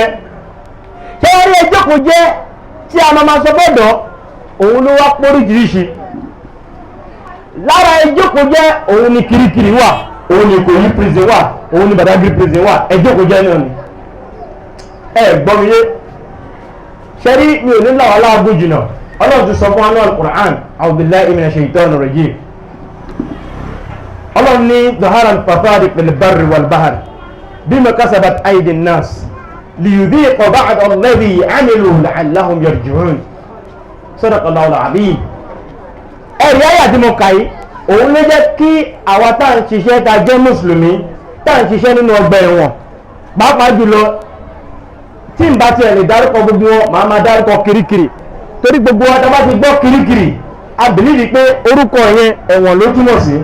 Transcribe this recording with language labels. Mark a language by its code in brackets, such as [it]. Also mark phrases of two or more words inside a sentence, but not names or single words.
[yo] Ṣé wọ́n rí ẹ jókòó jẹ́ tí a máa sọ fọ́dọ̀ òun ló wá póríṣiríṣi. Lára ẹ jókòó jẹ́ òun ni kirikiri wà, òun ni Ìkòyí prison wà, òun ni Badagry prison wà, ẹ jókòó jẹ́ náà ni. Gbọ́ mi yé. Ṣẹ́rí mi ò ní làwọn aláàbò jìnnà, Ọlọ́run ti sọ fún wa ní Al-Qur'an, [ar] أعوذ بالله من الشيطان الرجيم. [yo] Ọlọ́run ní [ar] ظهر الفساد في البر والبحر بما كسبت أيدي الناس ليذيق بعض الذي عملوا لعلهم يرجعون. صدق الله العظيم. [yo] Ẹ̀rí ayé àti mo kà yìí, òun ló jẹ́ kí àwa tá à ń ṣiṣẹ́ ta jẹ́ mùsùlùmí tá à ń ṣiṣẹ́ nínú ọgbà ẹ̀wọ̀n, pàápàá jùlọ tí n bá tiẹ̀ lè dárúkọ gbogbo wọn màá máa dárúkọ kirikiri, torí gbogbo wa tá a bá ti gbọ́ kirikiri a bìlíìfì pé orúkọ yẹn ẹ̀wọ̀n ló túmọ̀ sí.